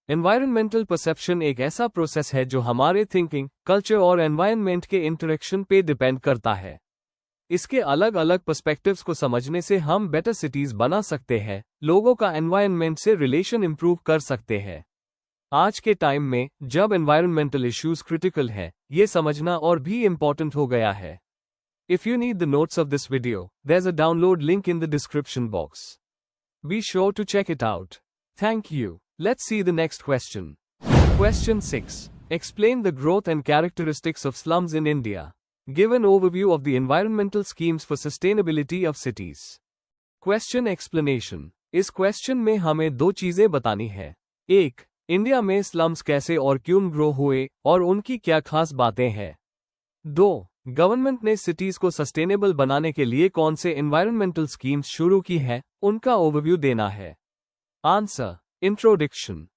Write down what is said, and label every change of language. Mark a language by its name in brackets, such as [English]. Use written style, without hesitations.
[Hindi] Environmental perception एक ऐसा process है जो हमारे थिंकिंग, कल्चर और एनवायरनमेंट के इंटरेक्शन पे डिपेंड करता है। इसके अलग अलग पर्सपेक्टिव्स को समझने से हम बेटर सिटीज बना सकते हैं, लोगों का एनवायरनमेंट से रिलेशन इंप्रूव कर सकते हैं। आज के टाइम में जब एनवायरमेंटल इश्यूज क्रिटिकल है, ये समझना और भी इम्पोर्टेंट हो गया है। [English] If you need the notes of this video, there's a download link in the description box. Be sure to check it out. Thank you. Let's see the next question. Question 6. Explain the growth and characteristics of slums in India. Give an overview of the environmental schemes for sustainability of cities. Question explanation. [Hindi] इस question में हमें दो चीजें बतानी है। 1. India में slums कैसे और क्यों ग्रो हुए और उनकी क्या खास बातें हैं। 2. गवर्नमेंट ने सिटीज को सस्टेनेबल बनाने के लिए कौन से एनवायरमेंटल स्कीम्स शुरू की है, उनका ओवरव्यू देना है। आंसर। इंट्रोडक्शन।